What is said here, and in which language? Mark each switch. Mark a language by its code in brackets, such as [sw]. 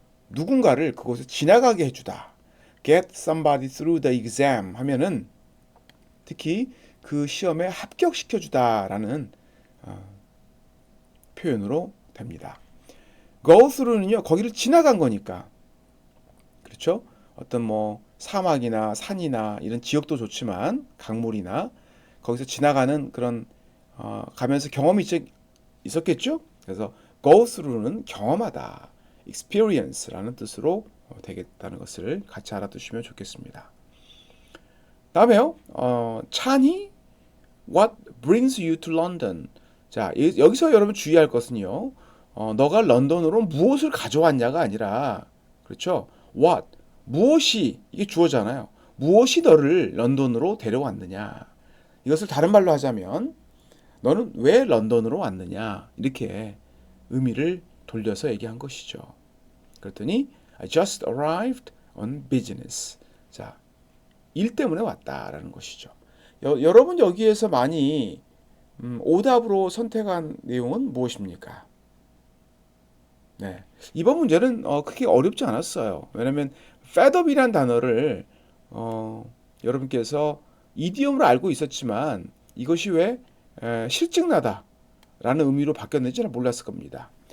[ko] 누군가를 그곳에 지나가게 해주다. [en] get somebody through the exam [ko] 하면은 특히 그 시험에 합격시켜주다라는 표현으로 됩니다. go through는요. 거기를 지나간 거니까. 그렇죠? 어떤 뭐 사막이나 산이나 이런 지역도 좋지만 강물이나 거기서 지나가는 그런 가면서 경험이 있었겠죠? 그래서 go through는 경험하다, experience라는 뜻으로 되겠다는 것을 같이 알아두시면 좋겠습니다. 다음에요. [en] 찬이 what brings you to London? [ko] 자, 여기서 여러분 주의할 것은요. 너가 런던으로 무엇을 가져왔냐가 아니라 그렇죠? what 무엇이 이게 주어잖아요. 무엇이 너를 런던으로 데려왔느냐. 이것을 다른 말로 하자면 너는 왜 런던으로 왔느냐 이렇게 의미를 돌려서 얘기한 것이죠. 그랬더니 [en] I just arrived on business. [ko] 자, 일 때문에 왔다라는 것이죠. 여러분 여기에서 많이 오답으로 선택한 내용은 무엇입니까? 네, 이번 문제는 크게 어렵지 않았어요. 왜냐하면 fed up이라는 단어를 여러분께서 이디엄으로 알고 있었지만 이것이 왜 실증나다 라는 의미로 바뀌었는지는 몰랐을 겁니다.